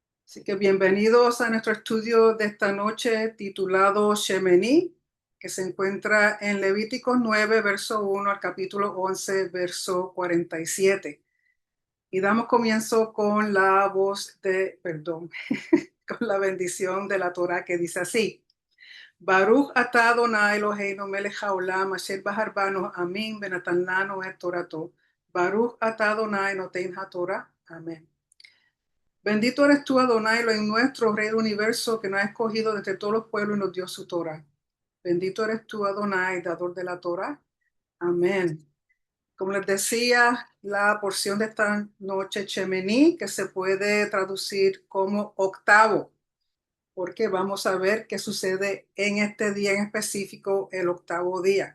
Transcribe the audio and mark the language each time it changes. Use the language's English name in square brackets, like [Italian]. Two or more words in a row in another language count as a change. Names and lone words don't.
[Spanish] Así que bienvenidos a nuestro estudio de esta noche titulado Shemení, que se encuentra en Levíticos 9, verso 1 al capítulo 11, verso 47. Y damos comienzo con la con la bendición de la Torá que dice así. [Hebrew] ברוך אתה אדוני אלוהינו מלך העולם אשר בחר בנו אמין בנתן לנו את תורתו. ברוך אתה אדוני נותן התורה. [Spanish] Amén. Bendito eres tú, Adonai, en nuestro Rey del universo, que nos ha escogido de entre todos los pueblos y nos dio su Torah. Bendito eres tú, Adonai, dador de la Torah. Amén. Como les decía, la porción de esta noche, Shemení, que se puede traducir como octavo, porque vamos a ver qué sucede en este día en específico, el octavo día.